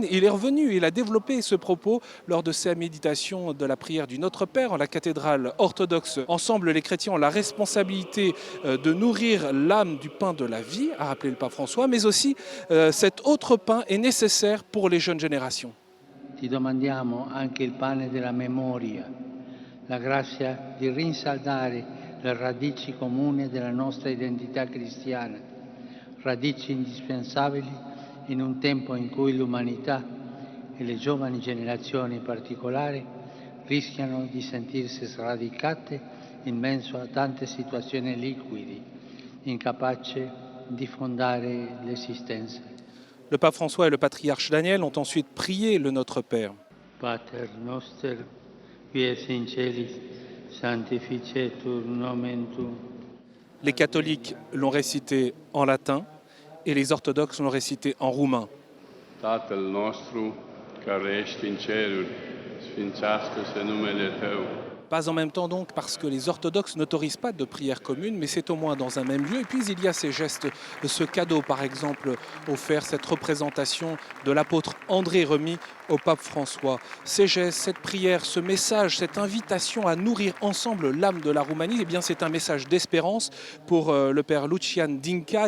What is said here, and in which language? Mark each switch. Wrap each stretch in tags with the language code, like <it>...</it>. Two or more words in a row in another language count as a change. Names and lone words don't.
<fr>Il est revenu, il a développé ce propos lors de sa méditation de la prière du Notre Père en la cathédrale orthodoxe. Ensemble, les chrétiens ont la responsabilité de nourrir l'âme du pain de la vie, a rappelé le pape François, mais aussi cet autre pain est nécessaire pour les jeunes générations.</fr> <it>Ti domandiamo anche il pane della memoria, la grazia di rinsaldare le radici comuni della nostra identità cristiana, radici indispensabili in un tempo in cui l'umanità e le giovani generazioni in particolare rischiano di sentirsi sradicate in mezzo a tante situazioni liquidi, incapaci di fondare l'esistenza.</it> <fr>Le pape François et le patriarche Daniel ont ensuite prié le Notre Père.</fr> <la>Pater noster, qui es in celis, sanctificetur nomen tuum.</la> <fr>Les catholiques l'ont récité en latin et les orthodoxes l'ont récité en roumain.</fr> <ro>Tatăl nostru, care ești în ceruri, sfințească-se numele Tău.</ro> <fr>Pas en même temps donc parce que les orthodoxes n'autorisent pas de prière commune, mais c'est au moins dans un même lieu. Et puis il y a ces gestes, ce cadeau par exemple offert, cette représentation de l'apôtre André remis au pape François. Ces gestes, cette prière, ce message, cette invitation à nourrir ensemble l'âme de la Roumanie, c'est un message d'espérance pour le père Lucian Dinca.</fr>